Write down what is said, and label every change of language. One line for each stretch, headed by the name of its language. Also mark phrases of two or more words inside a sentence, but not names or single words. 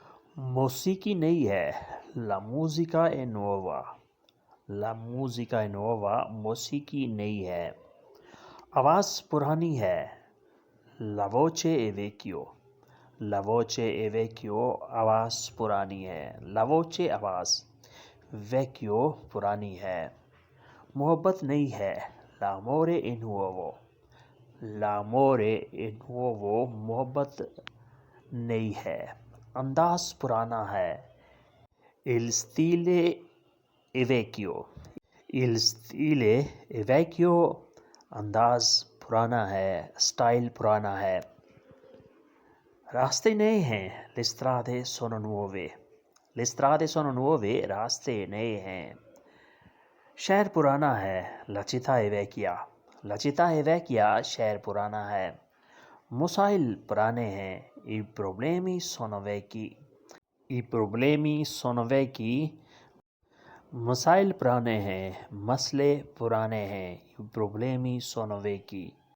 Urdu: موسیقی نئی ہے،
Italian: la musica è nuova. La musica è nuova،
Urdu: موسیقی نئی ہے۔ آواز پرانی ہے،
Italian: la voce è vecchio. La voce è vecchio،
Urdu: آواز پرانی ہے۔
Italian: La voce
Urdu: آواز، vecchio پرانی ہے۔ محبت نئی ہے،
Italian: l'amore è nuovo. L'amore è nuovo،
Urdu: محبت نئی ہے۔ انداز پرانا ہے،
Italian: il stile è vecchio. Il stile è vecchio،
Urdu: انداز پرانا ہے، سٹائل پرانا ہے۔ راستے نئے ہیں،
Italian: le strade sono nuove. Le strade sono nuove،
Urdu: راستے نئے ہیں۔ شہر پرانا ہے،
Italian: la città è vecchia. La città è vecchia،
Urdu: شہر پرانا ہے۔ مسائل پرانے ہیں،
Italian: i problemi sono vecchi. I problemi sono vecchi،
Urdu: مسائل پرانے ہیں، مسئلے پرانے ہیں۔
Italian: i problemi sono vecchi۔